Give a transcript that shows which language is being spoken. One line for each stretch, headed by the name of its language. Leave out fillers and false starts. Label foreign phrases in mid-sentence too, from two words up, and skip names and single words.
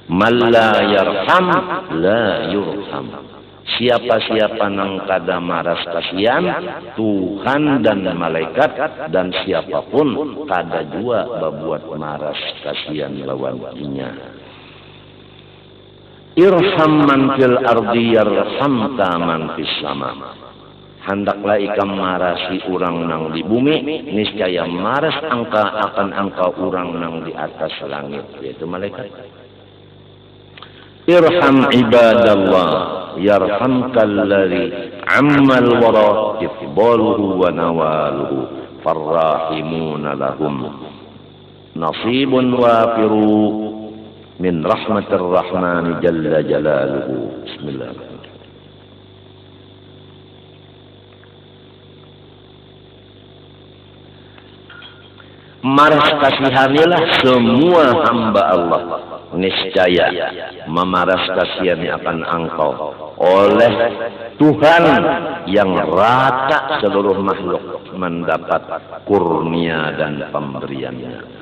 Arabic: من لا يرحم لا يرحم.
Banjar: Siapa-siapa nang kada maras kasihan Tuhan dan malaikat dan siapapun kada jua berbuat maras kasihan lawan inya.
Arabic: ارحم من في الأرض يرحمك من في السماء.
Banjar: Hendaklah ikam marasi orang nang di bumi, niscaya maras angka akan angka orang nang di atas langit, yaitu malaikat.
Arabic: ارحم عباد الله يرحمك الذي عم الورى إفضاله ونواله فالراحمون لهم نصيب وافر من رحمة الرحمن جل جلاله. Bismillahirrahmanirrahim.
Banjar: Maras kasihanilah semua hamba Allah, niscaya memaras kasihani akan engkau oleh Tuhan yang rata seluruh makhluk mendapat kurnia dan pemberiannya.